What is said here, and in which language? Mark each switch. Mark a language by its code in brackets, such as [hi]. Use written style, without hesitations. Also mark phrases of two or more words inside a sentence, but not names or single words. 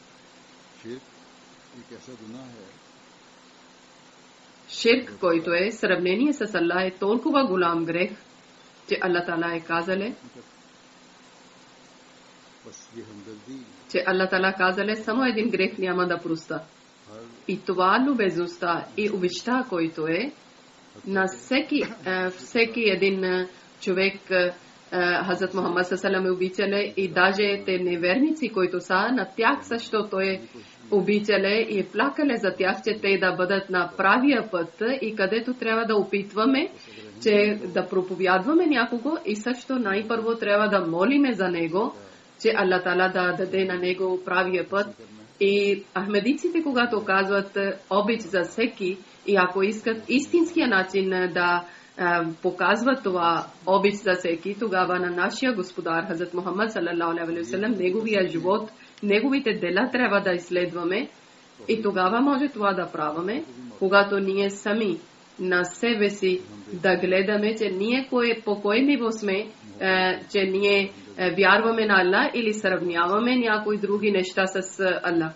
[bg] Ширк, който е сравнение с Аллах, е толкова голям грех, че Аллах Тала е казале, че Аллах Тала казале, само един грех няма да проста. И това любезността и обичта, който е на всеки един човек, Хазрат Мухаммад [ar] صلى الله عليه وسلم [bg] и даже те неверници, които са, на тях също той обичале и е плакале за тях, че те да бъдат на правия път и където трябва да опитваме, че да проповядваме някого и също най-първо трябва да молиме за него, че Аллах Тала да даде на него правия път. И ахмедиците, когато казват обич за всеки и ако искат истинския начин да показват това обич за всеки, тогава на нашия господар Хазрат Мухаммад [ar] صلى الله عليه وسلم, [bg] неговия живот, неговите дела трябва да изследваме и тогава може това да праваме, когато ние сами на себе си да гледаме, че ние по кой ниво сме, че ние вярваме на Аллах или сравняваме някои други неща с Аллах.